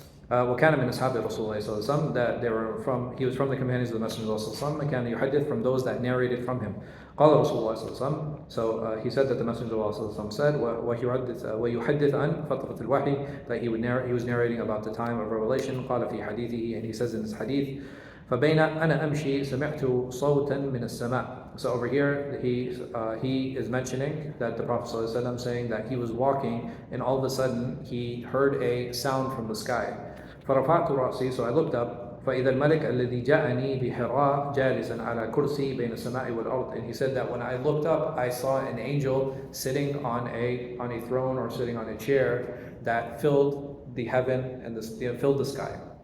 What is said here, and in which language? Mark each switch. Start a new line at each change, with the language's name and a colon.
Arabic: وكان من أصحاب رسول الله صلى الله عليه وسلم,
English: that he was from the companions of the Messenger of Allah صلى الله عليه وسلم,
Arabic: كان يحدث,
English: from those that narrated from him.
Arabic: قال رسول الله صلى الله عليه وسلم,
English: so he said that the Messenger of Allah صلى الله عليه وسلم said,
Arabic: ويحدث عن فترة الوحي,
English: that he was narrating about the time of revelation.
Arabic: قال في حديثه,
English: and he says in his hadith,
Arabic: فبين أنا أمشي سمعت صوتا من السماء.
English: So over here he is mentioning that the Prophet ﷺ saying that he was walking and all of a sudden he heard a sound from the sky.
Arabic: فرفعت رأسي,
English: so I looked up,
Arabic: فإذا الملك الذي جاءني بحراء جالسا على كرسي بين السماء والأرض.
English: And he said that when I looked up, I saw an angel sitting on a throne or sitting on a chair that filled the heaven and filled the sky.